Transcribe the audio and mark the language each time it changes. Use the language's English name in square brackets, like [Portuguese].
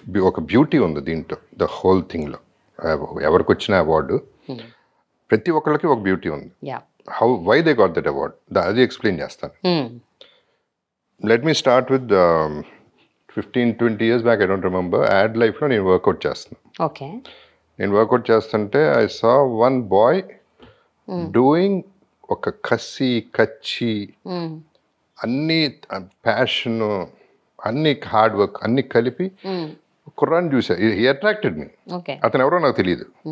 [Telugu] ఒక బ్యూటీ ఉంది దీంట్లో, ద హోల్ థింగ్లో. ఎవరికి వచ్చిన అవార్డు ప్రతి ఒక్కళ్ళకి ఒక బ్యూటీ ఉంది. [English] Why they got that award? [Telugu] అది ఎక్స్ప్లెయిన్ చేస్తాను. [English] Let me start with 15-20 years back, I don't remember, ad [Telugu] లైఫ్లో నేను వర్కౌట్ చేస్తున్నాను. ఓకే. నేను వర్కౌట్ చేస్తుంటే [English] I saw one boy doing [Telugu] ఒక కచ్చి అన్ని ప్యాషన్ అన్ని హార్డ్ వర్క్ అన్ని కలిపి కుర్రాన్ని చూసా. [English] He attracted me. [Telugu] అతను ఎవరో నాకు తెలియదు.